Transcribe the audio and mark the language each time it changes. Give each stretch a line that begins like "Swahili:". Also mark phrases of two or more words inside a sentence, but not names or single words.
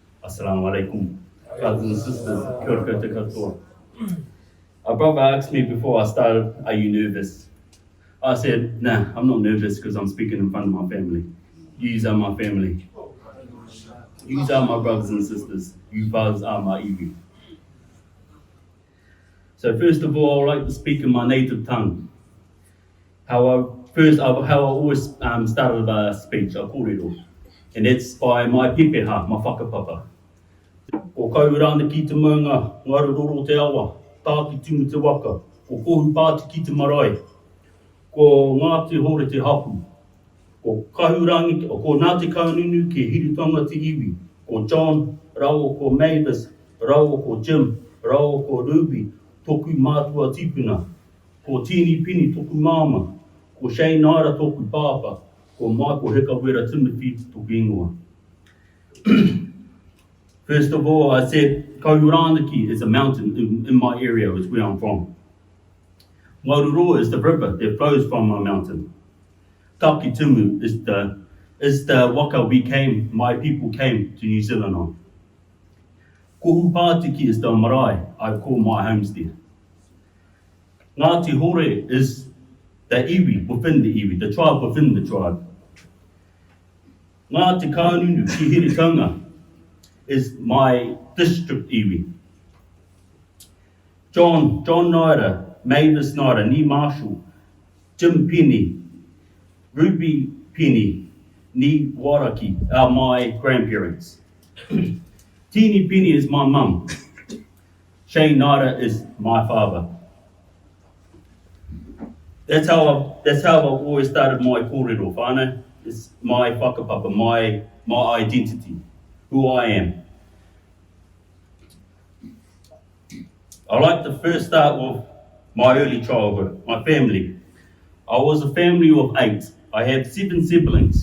Arabic: السلام عليكم,
English: brothers and sisters.
Māori: Kia ora koutou katoa.
English: A brother asked me before I started, are you nervous? I said, nah, I'm not nervous because I'm speaking in front of my family. Yous are my family. Yous are my brothers and sisters. You brothers are my iwi. So first of all, I'd like to speak in my native tongue. How I always started a speech, a kōrero. And that's by my pepeha, my whakapapa.
Māori: Ko kaurana ki te maunga, ngara roro te awa, tāki tumu te waka, ko kohu pāti ki te marae, ko ngā te hore te hapu, ko kahurangi, ko nā te kaununu ke hiritanga te iwi, ko John, rao ko Mavis, rao ko Jim, rao ko Ruby, toku mātua tipuna, ko Tini Pini toku māma, ko Shane Naera toku pāpa, ko Michael Hikawera Timothy toku ingoa.
English: First of all, I said Kauranaki is a mountain in my area, is where I'm from. Wairuro is the river that flows from my mountain. Takitumu is the waka my people came to New Zealand on. Kohupātiki is the marae I call my homestead. Ngāti Hore is the iwi within the iwi, the tribe within the tribe. Ngāti Kaununu ki Hiritanga is my district iwi. John Naera, Mavis Naera, Ni Marshall, Jim Penny, Ruby Penny, Ni Waraki are my grandparents. Tini Penny is my mum. Shane Naera is my father. That's how I've always started my kōrero, whānau. It's my whakapapa, my identity, who I am. I like to first start with my early childhood, my family. I was a family of 8. I have 7 siblings.